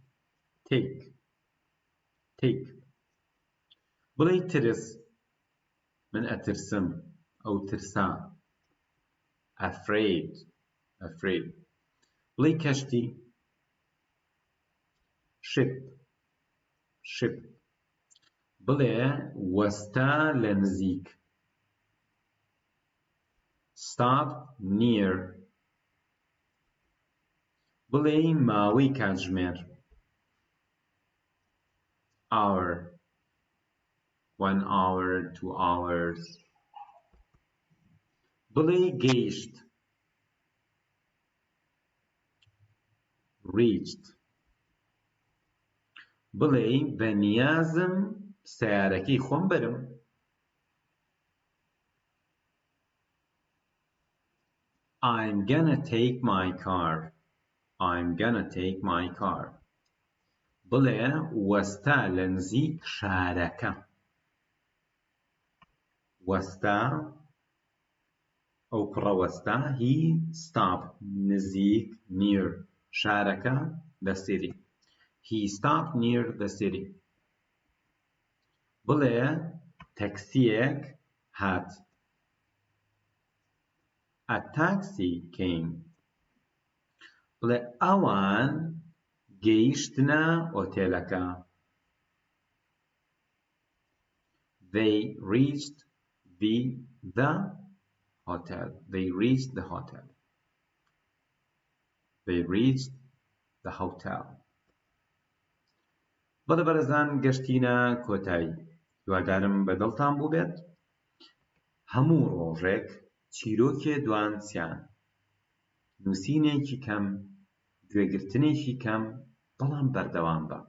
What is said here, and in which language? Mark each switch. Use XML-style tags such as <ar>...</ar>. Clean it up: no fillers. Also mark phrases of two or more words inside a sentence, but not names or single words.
<ckb>take. بڵێ ترس، من ئەترسم، ئەو ترسا، afraid. بڵێ کەشتی، ship. بڵێ وەستە لە نزیک،</ckb> <en>stop near.</en> <ckb>بڵێ ماوەی کاتژمێر،</ckb> <en>hour. 1 hour 2 hours.</en> <ckb>بڵێ گەیشت، reached. بڵێ بەنیازم سەیارەکەی خۆم بەرم،</ckb> <en>I'm gonna take my car.</en> <ckb>بڵێ وەستە لە نزیک شارەکە، وەستە ئەو پڕە وەستە،</ckb> <en>he stopped نزیک near شارەکە the city. He stopped near the city.</en> <ckb>بڵێ تەکسییەک هات،</ckb> <en>a taxi came.</en> <ckb>بڵێ ئەوان گەیشتنە ئۆتێلەکە،</ckb> <en>they reached the hotel.</en> <ckb>بەڵێ بەرەزان گەشتینە کۆتایی. هیوادارم بەدڵتان بوو بێت. هەموو ڕۆژێک چیرۆکێ دوانسیان، نووسینێکی کەم، گوێگرتنێکی کەم، بەڵام بەردەوام بە.</ckb>